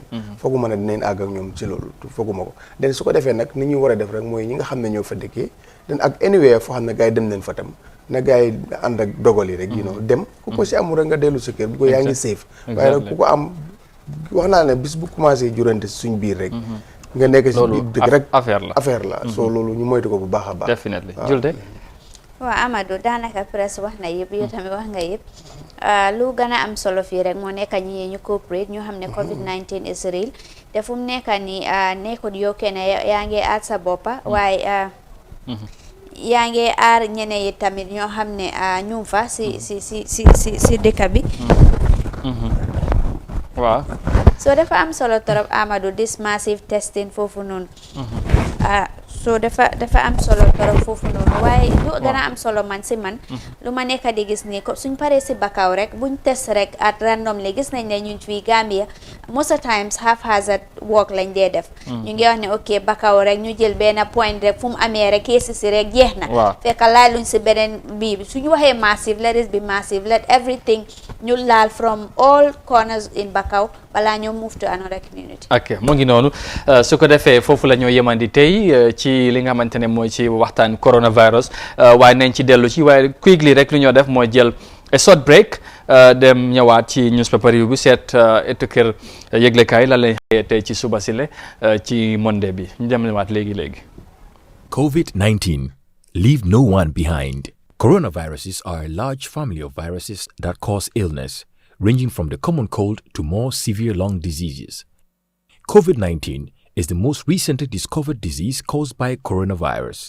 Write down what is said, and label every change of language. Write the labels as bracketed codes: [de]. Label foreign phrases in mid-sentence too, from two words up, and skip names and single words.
[wo] foogu mën a dinañ àgg ak ñoom ci loolu fooguma ko den su ko defee nag ni ñu war a def rek mooy ñi nga xam ne ñoo fa dëkkee den ak anywhere foo xam ne gars yi dem leen fa tam na gars yi ànd ak dogal yi rek dem ku ko si amul rek nga dellu sa kër bu ko yaa ngi safe waaye nag ku ko am wax naa ne bis bu commencé jurante suñ biir rek nga nekk si biir dëkk rek affaire la soo loolu ñu moytu ko bu baax a baax [en] definitely Julde [wo] waaw Amadou daanaka presse wax na yëpp yow tamit wax nga yëpp lu gën a am solo fii rek moo nekk ñi ñu coopérate ñu xam ne [en] COVID-19 is real [wo] te fu mu nekk nii nekkul yow kenn yaa ngi aar sa boppa waaye yaa ngi aar ñeneen yi tamit ñoo xam ne ñu fa si dëkk bi waaw so dafa am solo torop Amadou [en] this massive testing [wo] foofu noonu so dafa am solo torop foofu noonu waaye lu gën a am solo man lu ma nekk di gis nii suñ paree si Bakau rek buñ test rek [en] at randomly [wo] gis nañ ne ñun fii Gambia [en] most of times haphazard work [wo] lañ dee def ñu ngi wax ne ok Bakau rek ñu jël benn point rek fu mu amee rek keesi si rek jeex na fekk laal luñ si beneen bii bi suñu waxee [en] massive let it be massive let everything [wo] ñu laal [en] from all corners in Bakau [wo] balaa ñoo [en] move to another community. [wo] ok mu ngi noonu su ko defee foofu la ñoo yemandi tey ci li nga xamante ne mooy ci waxtaan coronavirus waaye nañ ci dellu ci waaye quickly rek lu ñoo def mooy jël [en] a short break [wo] dem ñëwaat ci newspaper yu bu seet etu kër yëglekaay la lañ xëyee tey ci suba si le ci Monday bi ñu dem ñëwaat léegi. [en] COVID-19. Leave no one behind. Coronaviruses are a large family of viruses that cause illness, ranging from the common cold to more severe lung diseases. COVID-19 is the most recently discovered disease caused by coronavirus.